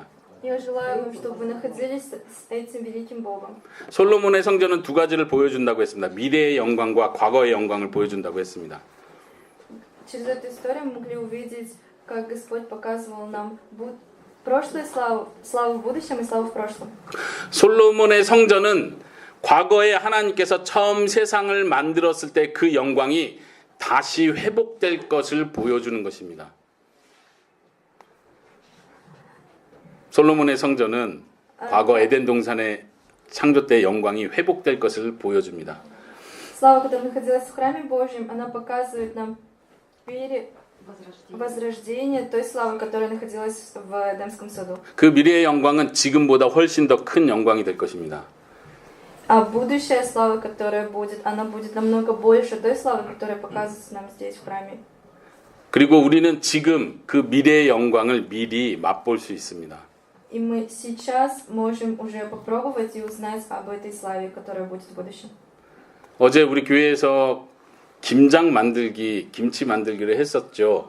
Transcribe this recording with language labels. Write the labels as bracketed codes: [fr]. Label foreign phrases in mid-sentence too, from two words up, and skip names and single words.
[ru] Я желаю вам, чтобы вы находились с этим великим Богом. [ko] 솔로몬의 성전은 두 가지를 보여준다고 했습니다. 미래의 영광과 과거의 영광을 보여준다고 했습니다. [ru] Через эту историю мы могли увидеть, как Господь показывал нам прошлое славу, славу в будущем и славу в прошлом. [ko] 솔로몬의 성전은 과거에 하나님께서 처음 세상을 만들었을 때 그 영광이 다시 회복될 것을 보여주는 것입니다. 솔로몬의 성전은 과거 에덴 동산의 창조 때 영광이 회복될 것을 보여줍니다. [ru] Слава, которая находилась в храме Божьем, она показывает нам возрождение той славы, которая находилась в Эдемском саду. [ko] 그 미래의 영광은 지금보다 훨씬 더 큰 영광이 될 것입니다. [ru] А будущая слава, которая будет, она будет намного больше той славы, которая показывается нам здесь в храме. [ko] 그리고 우리는 지금 그 미래의 영광을 미리 맛볼 수 있습니다. [ru] И мы сейчас можем уже попробовать и узнать об этой славе, которая будет в будущем. [ko] 어제 우리 교회에서 김장 만들기, 김치 만들기를 했었죠.